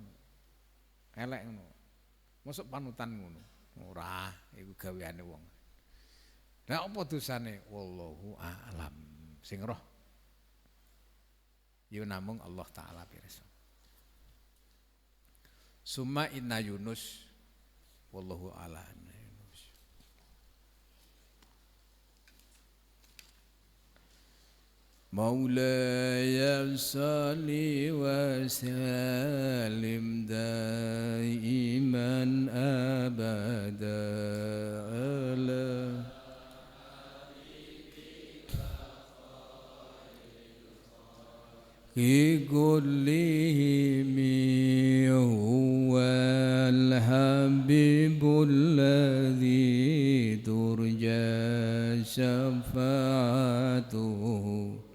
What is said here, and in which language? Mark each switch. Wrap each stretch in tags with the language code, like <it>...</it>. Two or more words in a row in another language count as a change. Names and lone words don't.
<jv>Elek ngono. Mosok panutan ngono. Ora, iku gaweane wong. Lah apa dosane?</jv> <ar>والله أعلم.</ar> <jv>Sing roh. Ya namung Allah taala pirsa.</jv> <ar>ثم إن يونس والله أعلم. مولاي صل وسلم دائما أبدا على كلهم هو الحبيب الذي ترجى شفاعته</ar>